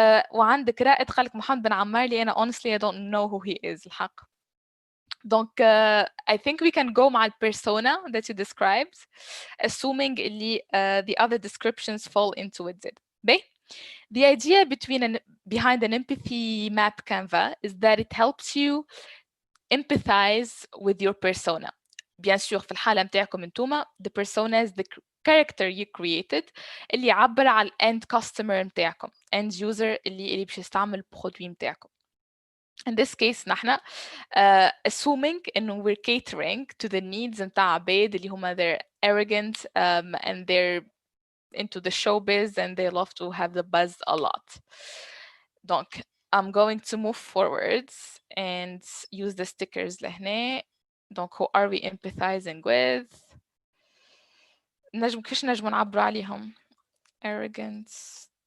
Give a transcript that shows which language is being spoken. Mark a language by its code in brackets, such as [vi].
[ar] وعندك رائد قالك محمد بن عمار اللي أنا [en] honestly I don't know who he is [ar] الحق. [en] Donc, I think we can go مع persona that you described, assuming اللي the other descriptions fall into it. The idea behind an empathy map Canva is that it helps you empathize with your persona. [fr] Bien sûr [ar] في الحالة متاعكم انتوما [en] the persona is the character you created [ar] اللي يعبر على end customer متاعكم end user اللي باش يستعمل البرودوي متاعكم. [en] In this case نحن assuming إنه we're catering to the needs [ar] متاع عباد اللي هما [en] they're arrogant and they're into the showbiz and they love to have the buzz a lot. Donc I'm going to move forwards and use the stickers لهنا. Donc who are we empathizing with? [ar] كيفاش نجم نعبر عليهم؟ Arrogance.